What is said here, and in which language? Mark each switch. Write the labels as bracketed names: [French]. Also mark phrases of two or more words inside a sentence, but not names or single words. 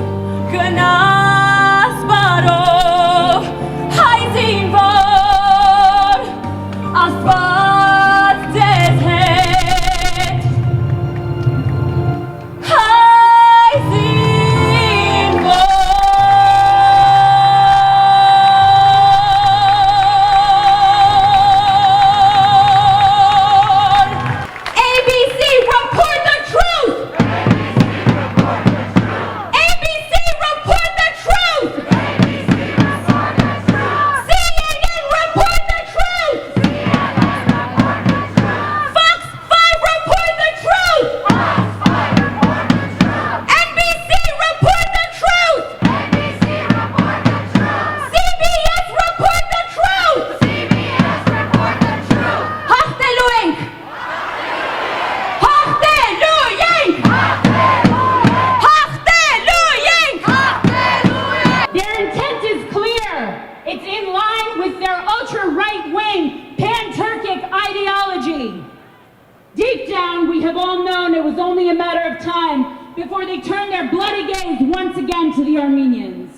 [Armenian] գնաս բարով հայ զինվոր Աստված ձեզ հետ հայ զինվոր [English] ABC, report the truth! ABC, report the truth! CNN, report the truth! Fox 5, report the truth! NBC, report the truth! CBS, report the truth! [Armenian] Հաղթելու ենք! Հաղթելու ենք! Հաղթելու ենք! [English] Their intent is clear. It's in line with their ultra-right-wing, pan-Turkic ideology. Deep down, we have all known it was only a matter of time before they turned their bloody gaze once again to the Armenians.